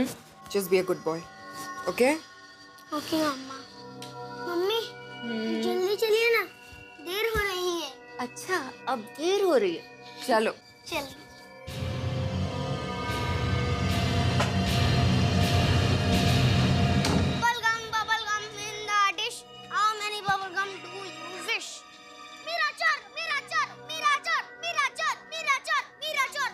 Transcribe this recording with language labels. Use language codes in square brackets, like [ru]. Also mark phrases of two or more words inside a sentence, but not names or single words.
[en] just be a good boy, okay? [hi] ओके मम्मा। मम्मी जल्दी चलिए ना, देर हो रही है। अच्छा, अब देर हो रही है, चलो। चलिए। [en] Bubble gum in the dish. How many bubble gum do you wish? Mira char, mira char, mira char, mira char, mira char, mira char.